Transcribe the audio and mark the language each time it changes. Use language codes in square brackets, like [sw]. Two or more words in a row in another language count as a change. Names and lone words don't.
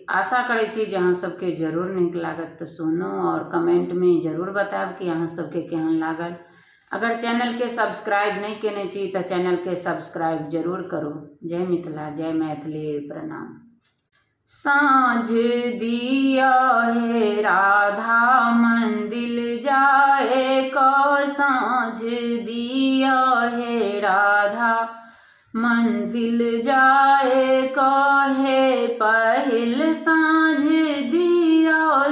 [mai] आशा करै छी जे अहाँ सबके जरूर नीक लागत, तो सुनू और कमेंट में जरूर बतायब कि अहाँ सबके केहन लागल। अगर चैनल के सब्सक्राइब नहीं केने छी तो चैनल के सब्सक्राइब जरूर करू। जय मिथिला, जय मैथिली, प्रणाम। साँझ दिया हे राधा मंदिर जाए को, साँझ दिया हे राधा मंदिर जाए को, हे पहिल साँझ दिया